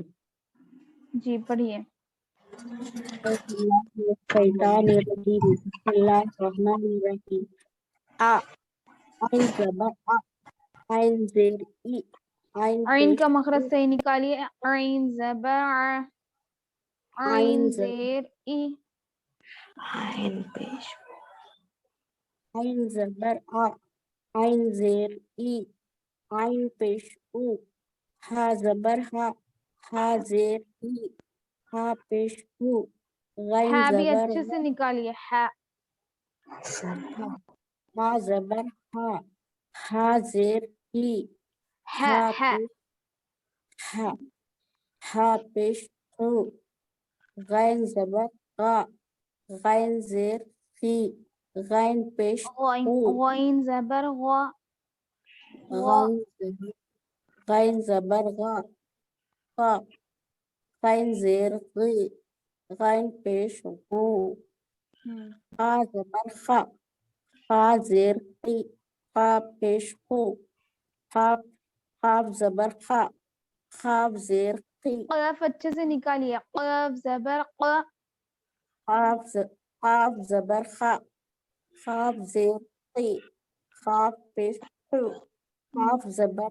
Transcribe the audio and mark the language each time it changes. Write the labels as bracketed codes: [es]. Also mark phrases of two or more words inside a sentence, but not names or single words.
[ur] جی پڑھیے. [ar] الشیطان الرجیم بسم اللہ الرحمن الرحیم. [ur] عین زبر عین زیر ای عین عین پیش کا مخرج صحیح نکالیے. عین زبر عین زیر ای. عین پیش عین زبر عین زیر ای عین پیش او ہا زبر ہا زیر ای ہا پیش او غین ہا بھی زبر اچھے سے نکالیے. ہا ہا زبر ہا زیر ای ہا ہا ہا ہا پیش او غین زبر غین زیر خی غین پیش او غین زبر غا غین زبر غا غین زیر غی غین پیش غو خا زبر خا زیر قی خا پیش خو خاف زبر خاف زیر قی قاف اچھے سے نکالیے. قاف زبر قا خاف زبر خاف زیر قی خاف پیش خو خاف زبر